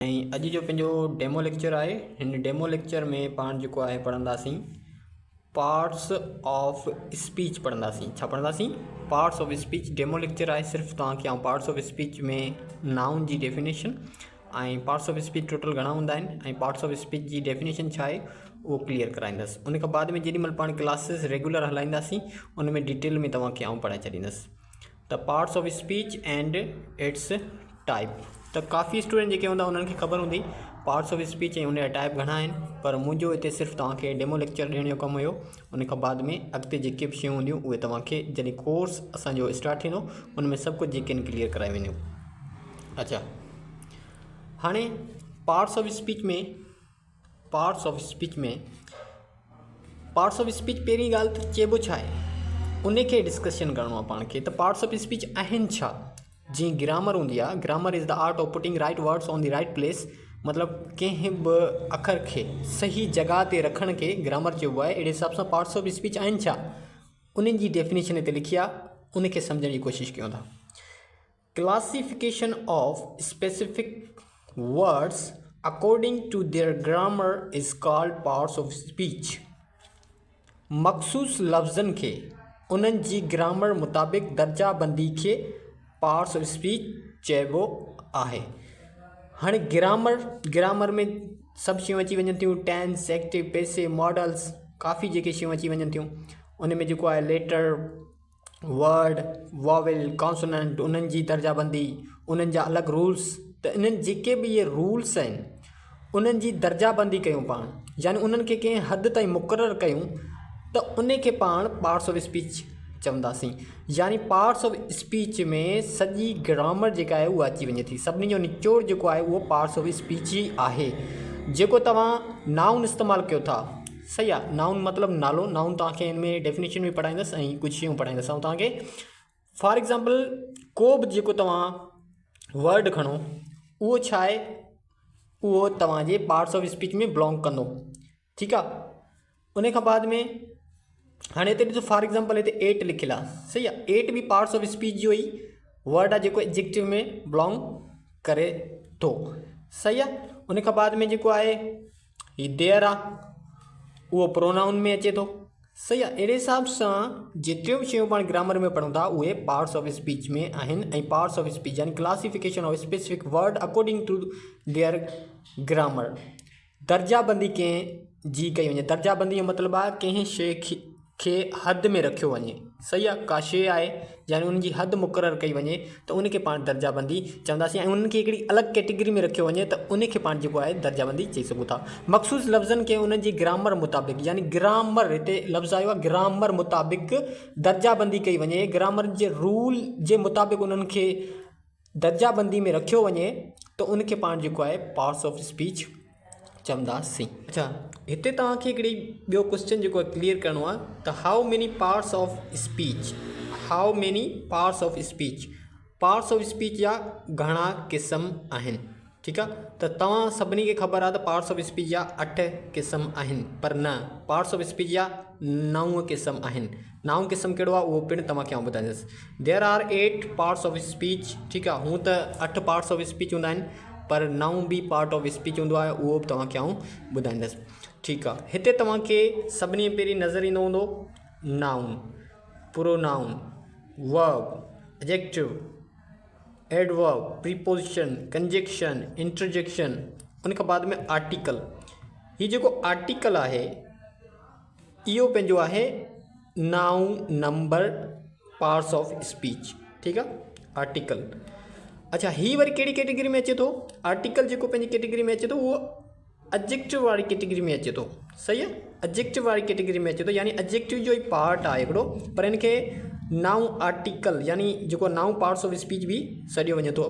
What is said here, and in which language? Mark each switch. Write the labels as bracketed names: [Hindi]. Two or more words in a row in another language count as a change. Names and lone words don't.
[Sindhi] अॼु जो पंहिंजो [English] demo lecture [Sindhi] आहे। हिन [English] demo lecture [Sindhi] में पाण जेको आहे पढ़ंदासीं [English] parts of speech [Sindhi] पढ़ंदासीं। छा पढ़ंदासीं? [English] Parts of speech. Demo lecture आहे, [Sindhi] सिर्फ़ु तव्हांखे आउं [English] parts of speech [Sindhi] में नाउन जी डेफिनेशन ऐं [English] parts of speech [Sindhi] टोटल घणा हूंदा आहिनि ऐं [English] parts of speech [Sindhi] जी डेफिनेशन छा आहे उहो क्लियर कराईंदुसि। उन खां बाद में जेॾीमहिल पाण [English] classes regular [Sindhi] हलाईंदासीं उन में डिटेल में तव्हांखे आउं पढ़ाए छॾींदुसि। [English] त parts of speech and its type. [Sindhi] त काफ़ी स्टूडेंट जेके हूंदा उन्हनि खे ख़बर हूंदी [English] parts of speech [Sindhi] ऐं उनजा टाइप घणा आहिनि, पर मुंहिंजो हिते सिर्फ़ु तव्हांखे [English] demo lecture [Sindhi] ॾियण जो कमु हुयो। उन खां बाद में अॻिते जेके बि शयूं हूंदियूं उहे तव्हांखे जॾहिं कोर्स असांजो स्टार्ट थींदो उन में सभु कुझु जेके आहिनि क्लियर कराए वेंदियूं। अच्छा, हाणे [English] parts of speech [Sindhi] पहिरीं ॻाल्हि त चइबो छा आहे उन खे डिस्कशन करिणो आहे पाण खे। त [English] parts of speech [Sindhi] आहिनि छा? जीअं ग्रामर हूंदी आहे, [English] Grammar is the art of putting right words on the right place. [Sindhi] मतिलबु कंहिं बि अखर खे सही जॻह ते रखण खे ग्रामर चइबो आहे। अहिड़े हिसाब सां [English] parts of speech [Sindhi] आहिनि छा, उन्हनि जी डेफिनेशन हिते लिखी आहे, उन खे सम्झण जी कोशिशि कयूं था। [English] Classification of specific words according to their grammar is called parts of speech. [Sindhi] मख़सूस लफ़्ज़नि खे उन्हनि जी ग्रामर मुताबिक़ दर्जाबंदी खे [English] parts of speech [Sindhi] चइबो आहे। हाणे ग्रामर में सभु शयूं अची वञनि थियूं, [English] tense, active, passive, modals, [Sindhi] काफ़ी जेके शयूं अची वञनि थियूं। उन में जेको आहे [English] letter, word, vowel, consonant, [Sindhi] उन्हनि जी दर्जाबंदी, उन्हनि जा अलॻि रूल्स। त इन्हनि जेके बि इहे रूल्स आहिनि उन्हनि जी दर्जाबंदी कयूं पाण, यानी उन्हनि खे कंहिं हद ताईं मुक़ररु कयूं त उन खे पाण [English] parts of speech [Sindhi] चवंदासीं। यानी [English] parts of speech [Sindhi] में सॼी ग्रामर जेका आहे उहा अची वञे थी। सभिनी जो निचोड़ जेको आहे उहो [English] parts of speech [Sindhi] ई आहे। जेको तव्हां नाउन इस्तेमालु कयो था, सही आहे, नाउन मतिलबु नालो। नाउन तव्हांखे हिन में डेफिनेशन बि पढ़ाईंदुसि ऐं कुझु शयूं पढ़ाईंदुसि। ऐं तव्हांखे [English] for example [Sindhi] को बि जेको तव्हां वर्ड खणो उहो छा आहे, उहो तव्हांजे [English] parts of speech [Sindhi] में बिलोंग कंदो। ठीकु आहे। उन खां बाद में हाणे हिते ॾिसो, [English] for example [Sindhi] हिते एट लिखियलु आहे, सही आहे। एट बि [English] parts of speech [Sindhi] जो ई वर्ड आहे जेको एडजेक्टिव में बिलोंग करे थो, सही आहे। उन खां बाद में जेको आहे [English] he there [Sindhi] आहे, उहो प्रोनाउन में अचे थो, सही आहे। अहिड़े हिसाब सां जेतिरियूं बि शयूं पाण ग्रामर में पढ़ूं था उहे [English] parts of speech [Sindhi] में आहिनि। [English] ऐं parts of speech यानी classification of specific word according to their grammar. [Sindhi] दर्जाबंदी कंहिं जी कई वञे। दर्जाबंदी जो मतिलबु आहे कंहिं शइ खे हद में रखियो वञे, सही आहे। का शइ आहे यानी उनजी हद मुक़ररु कई वञे त उनखे पाण दर्जाबंदी चवंदासीं। ऐं उन्हनि खे हिकिड़ी अलॻि कैटेगरी में रखियो वञे त उनखे पाण जेको आहे दर्जाबंदी चई सघूं था। मख़सूस लफ़्ज़नि खे उन्हनि जी ग्रामर मुताबिक़, यानी ग्रामर, हिते लफ़्ज़ आयो आहे ग्रामर मुताबिक़ दर्जाबंदी कई वञे। ग्रामर जे रूल जे मुताबिक़ उन्हनि खे दर्जाबंदी में रखियो वञे त उनखे पाण जेको आहे [English] parts of speech [Sindhi] चवंदासीं। अच्छा, हिते तव्हांखे हिकिड़ी ॿियो क्वेश्चन जेको आहे क्लियर करिणो आहे त [English] how many parts of speech. How many parts of speech. parts of speech [Sindhi] जा घणा क़िस्म आहिनि। ठीकु आहे। त तव्हां सभिनी खे ख़बर आहे त [English] parts of speech [Sindhi] जा 8 क़िस्म आहिनि, पर न, [English] parts of speech [Sindhi] जा 9 क़िस्म आहिनि। 9 क़िस्म कहिड़ो आहे उहो पिणु तव्हांखे आउं ॿुधाईंदुसि। [English] There are 8 parts of speech. [Sindhi] ठीकु आहे। हूअं त 8 [English] parts of speech [Sindhi] हूंदा आहिनि, पर 9 बि [English] part of speech [Sindhi] हूंदो आहे, उहो बि तव्हांखे आउं ॿुधाईंदुसि। ठीकु आहे। हिते तव्हांखे सभिनी पहिरीं नज़र ईंदो हूंदो [English] noun, pronoun, verb, adjective, adverb, preposition, conjunction, interjection, [Sindhi] उन खां बाद में आर्टिकल। हीउ जेको आर्टिकल आहे इहो पंहिंजो आहे [English] noun number parts of speech. [Sindhi] ठीकु आहे, आर्टिकल। अच्छा, हीअ वरी कहिड़ी कैटेगरी में अचे थो? आर्टिकल जेको पंहिंजी कैटेगरी में अचे थो उहो एडजेक्टिव वारी कैटेगरी में अचे थो, सही आहे। एडजेक्टिव वारी कैटेगरी में अचे थो, यानी एडजेक्टिव जो ई पार्ट आहे हिकिड़ो, पर हिनखे [English] noun article [Sindhi] यानी जेको [English] noun parts of speech [Sindhi] बि सॾियो वञे थो।